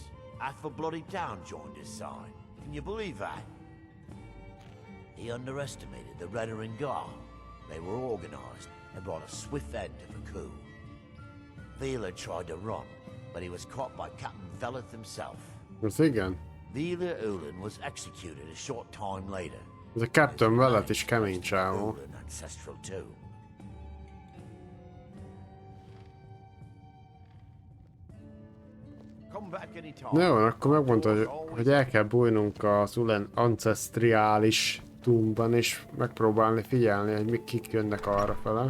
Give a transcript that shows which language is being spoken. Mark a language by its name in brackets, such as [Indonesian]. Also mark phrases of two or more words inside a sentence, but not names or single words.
[English] Half the bloody town joined his side. Can you believe that? He underestimated the Redoran Guard. They were organized and brought a swift end to the coup. Vila tried to run, but he was caught by Captain Veleth himself. [Hungarian] Az igen. [English] Vila Ulan was executed a short time later. [Hungarian] Ez a Captain Veleth is kemény csávó. [English] Ancestral too. [Hungarian] Jó, akkor megmondta, hogy el kell bújnunk az Ulan ancestriális tombban, és megpróbálni figyelni, hogy kik jönnek arra fele.